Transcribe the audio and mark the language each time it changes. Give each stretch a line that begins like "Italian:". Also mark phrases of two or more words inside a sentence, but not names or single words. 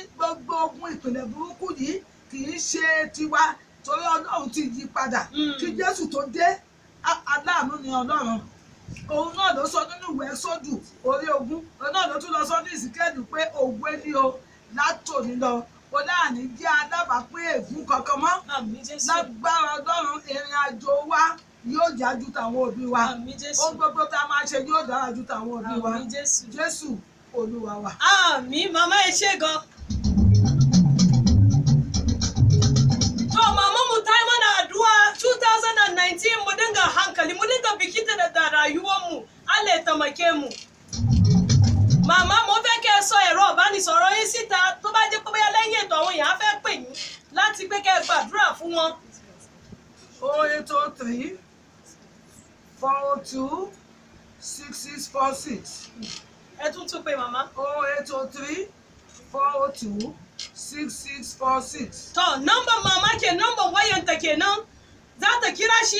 Yoruba: gbogbo ogun ìpìlẹ̀ burúkú yìí kì í ṣe tiwa torí Ọlọ́run ti yí padà kí Jésù tó dé aláàánú ni Ọlọ́run òun náà ló sọ nínú ìwé Ẹ́sódù orí 20 òun náà ló tún lọ sọ ní Ìsíkẹ́lì pé òwe ni o látòní lọ o láàní jẹ́ alábàápín ègún kankan mọ́ lágbára Ọlọ́run ìrìn àjò wa yóò já ju tàwọn òbí wa ohun gbogbo tá a máa ṣe yóò dára ju tàwọn òbí wa Jésù Olúwa wa. Àmín màmá ẹ ṣé gan.
Hausa: Mama mu ta yi mana addu'a 2019 mu dinga hankali mu dinga bikita da rayuwar mu Allah ya taimake mu.
Yoruba: Màmá mo fẹ́ kẹ́ sọ ẹ̀rọ ìbánisọ̀rọ̀ yín síta tó bá jẹ́ pé bóyá lẹ́yìn ètò àwọn èèyàn fẹ́ pè yín láti pé kẹ́ gbàdúrà fún wọn. 0803 402 6646. Ẹ tún pè màmá. 0803 402 6646.
Hausa: To number mama ke number wayanta kenan za ta kira shi